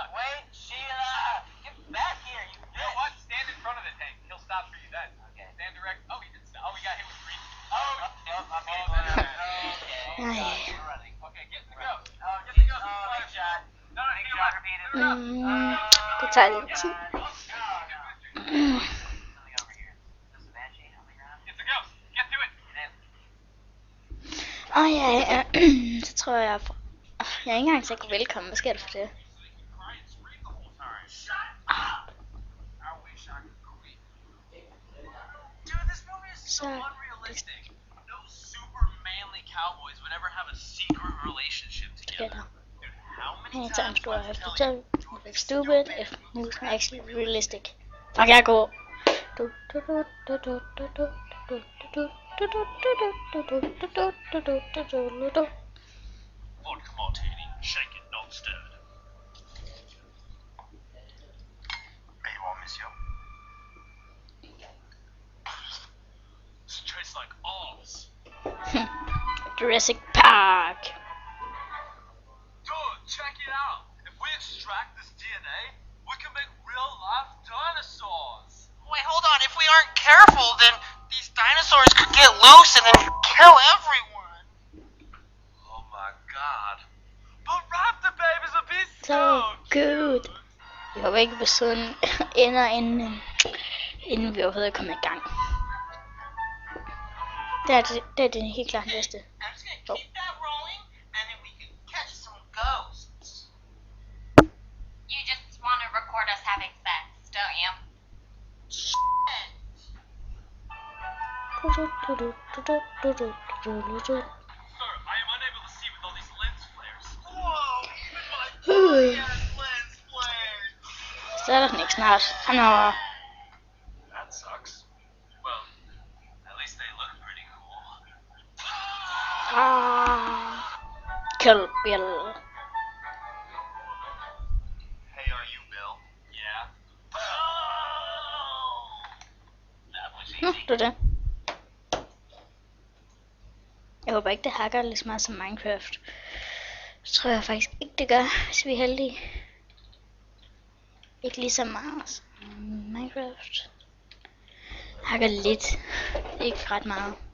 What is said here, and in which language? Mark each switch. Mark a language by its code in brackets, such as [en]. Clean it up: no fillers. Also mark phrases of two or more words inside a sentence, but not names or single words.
[en] Wait, Sheila! Get back here, you You know what? Stand in front of the tank. He'll stop for you then. Okay. Stand direct. Oh, he did stop. Oh, we got hit with green. Oh, I'm getting there. okay. Ay. We're running. Okay, get in the go. Oh, Get big, the go. big shot. No, Big to your shot left. repeated. Turn around. [da] Det tager lidt tid. [en] Something over here. There's a Banshee on the ground. Get the go. Get to it. Get in. [da] Åh ja, så tror jeg, jeg er ikke engang sikker velkommen. Hvad sker der for det? [en] So they can cry and scream the whole time. Shut up! I wish I could quit. Dude, this movie is so So- unrealistic. No super manly cowboys would ever have a secret relationship together. Dude, how many Anytime times do I do I have to tell tell you? if it's stupid, if moves are actually realistic. Fuck, [da] jeg går. [en] Vodka martini, shaken, not stirred. AWOL, monsieur. This tastes like arse. Jurassic Park. Dude, check it out. If we extract this DNA, we can make real-life dinosaurs. Wait, hold on. If we aren't careful, then these dinosaurs could get loose and then kill everyone. Oh my god. But Raptor Baby's a piece So good. [da] Jeg håber ikke, episoden ender inden vi overhovedet kommer i gang. Det er den helt klart næste. [en] I'm just gonna keep that rolling, and then we can catch some ghosts. You just want to record us having sex, don't you? Sir, I am unable to see with all these lens flares. Whoa! [da] Ui. [en] Lens flares! [da] Så er der den ikke snart. Han er [en] That sucks. Well, at least they look pretty cool. Kill Bill. Hey, are you Bill? Yeah. That was [da] Nå, [en] easy. [da] det er det. Jeg håber ikke, det hakker lige så meget som Minecraft. Det tror jeg faktisk ikke, det gør, hvis vi er heldige. Ikke lige så meget som Minecraft. Hakker lidt. Ikke ret meget.